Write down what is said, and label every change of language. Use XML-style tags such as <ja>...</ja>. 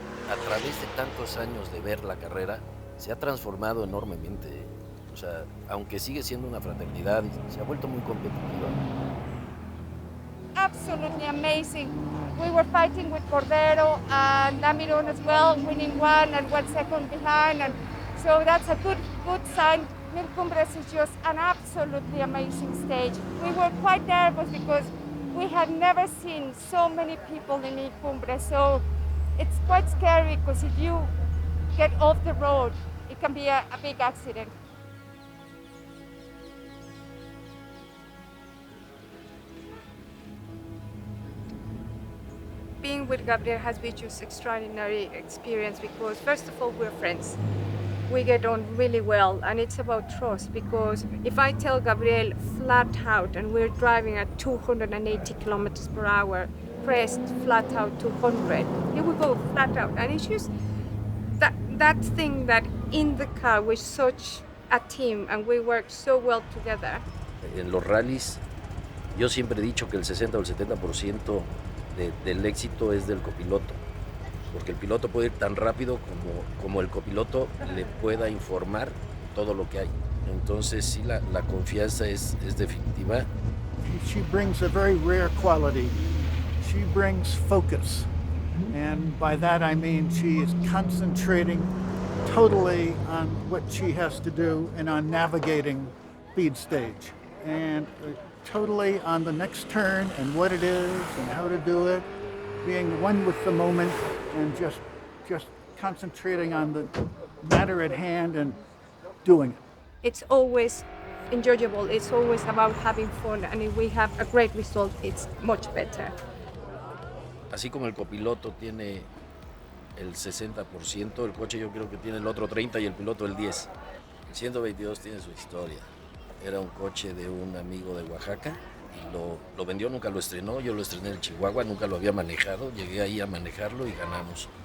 <es>A través de tantos años de ver la carrera, se ha transformado enormemente. O sea, aunque sigue siendo una fraternidad, se ha vuelto muy competitiva.</es> <en>Absolutely amazing. We were fighting with Cordero and Namirón as well, winning 1 and 1 second behind, and so that's a good sign. Mil Cumbres is just an absolutely amazing stage. We were quite nervous because we had never seen so many people in Mil Cumbres, so it's quite scary because if you get off the road, it can be a big accident. Being with Gabriel has been just extraordinary experience because first of all, we're friends. We get on really well, and it's about trust, because if I tell Gabriel flat out and we're driving at 280 kilometers per hour, pressed flat out 200, he will go flat out. And it's just that thing that in the car we're such a team and we work so well together.</en> <es>En los rallies, yo siempre he dicho que el 60 o el 70% del éxito es del copiloto, porque el piloto puede ir tan rápido como el copiloto le pueda informar todo lo que hay. Entonces sí, la confianza es definitiva.</es> <en>She brings a very rare quality. She brings focus. And by that I mean she is concentrating totally on what she has to do and on navigating speed stage. And totally on the next turn and what it is and how to do it, being one with the moment and just concentrating on the matter at hand and doing it. It's always enjoyable, it's always about having fun, and if we have a great result, it's much better.</en> <es>Así como el copiloto tiene el 60%, el coche yo creo que tiene el otro 30% y el piloto el 10%. El 122 tiene su historia. Era un coche de un amigo de Oaxaca y lo vendió, nunca lo estrenó. Yo lo estrené en Chihuahua, nunca lo había manejado. Llegué ahí a manejarlo y ganamos.</es>